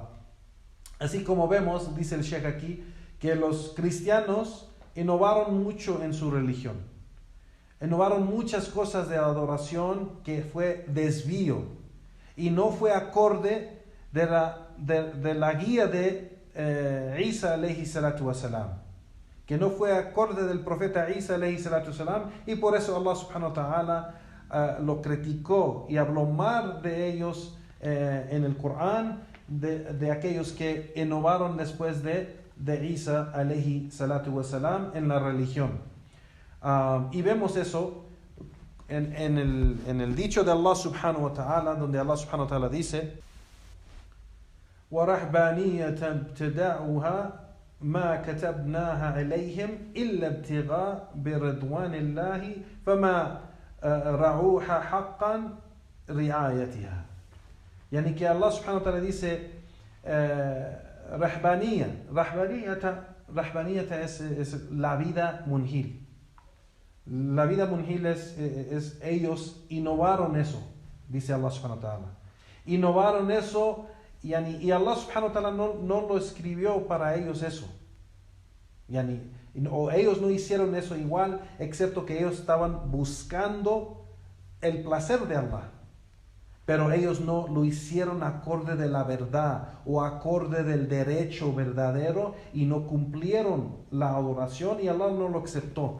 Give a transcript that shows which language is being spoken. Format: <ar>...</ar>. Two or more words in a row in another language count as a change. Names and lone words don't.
<es>Así como vemos, dice el Sheikh aquí, que los cristianos innovaron mucho en su religión. Innovaron muchas cosas de adoración que fue desvío y no fue acorde de la guía de Isa</es> <ar>عليه الصلاة والسلام,</ar> <es>que no fue acorde del profeta Isa</es> <ar>عليه الصلاة والسلام,</ar> <es>y por eso</es> <ar>الله سبحانه وتعالى</ar> <es>lo criticó y habló mal de ellos en el Corán, de aquellos que innovaron después de Isa</es> <ar>عليه الصلاة والسلام</ar> <es>en la religión. Y vemos eso en el dicho de</es> <ar>الله سبحانه وتعالى,</ar> <es>donde</es> <ar>الله سبحانه وتعالى</ar> <es>dice:</es> <ar>وَرَحْبَانِيَّةً ابْتَدَعُوهَا مَا كَتَبْنَاهَا عَلَيْهِمْ إِلَّا ابْتِغَاءَ بِرِضْوَانِ اللَّهِ فَمَا رَعُوهَا حَقًّا رِعَايَتِهَا.</ar> <es>Yani que</es> <ar>الله سبحانه وتعالى</ar> <es>dice Rahbaniyata es la vida munhil. La vida munhil es ellos innovaron eso, dice</es> <ar>الله سبحانه وتعالى.</ar> <es>Innovaron eso, y</es> <ar>الله سبحانه وتعالى</ar> <es>no lo escribió para ellos eso. O ellos no hicieron eso igual, excepto que ellos estaban buscando el placer de Allah. Pero ellos no lo hicieron acorde de la verdad o acorde del derecho verdadero y no cumplieron la adoración, y Allah no lo aceptó.</es>